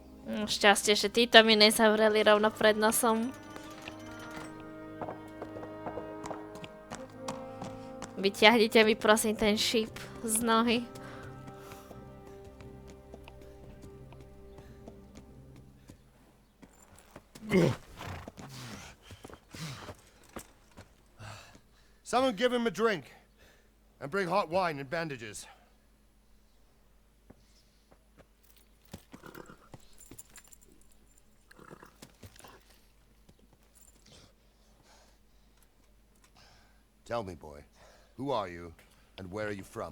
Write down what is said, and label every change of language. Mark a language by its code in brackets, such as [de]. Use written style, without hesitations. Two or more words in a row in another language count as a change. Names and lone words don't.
[sk] Šťastie, že títo mi nezavreli rovno pred nosom. Vyťahnite mi prosím ten šíp z nohy. [en] Someone give him a drink. And bring hot wine and bandages. Tell me, boy, who are you, and where are you from?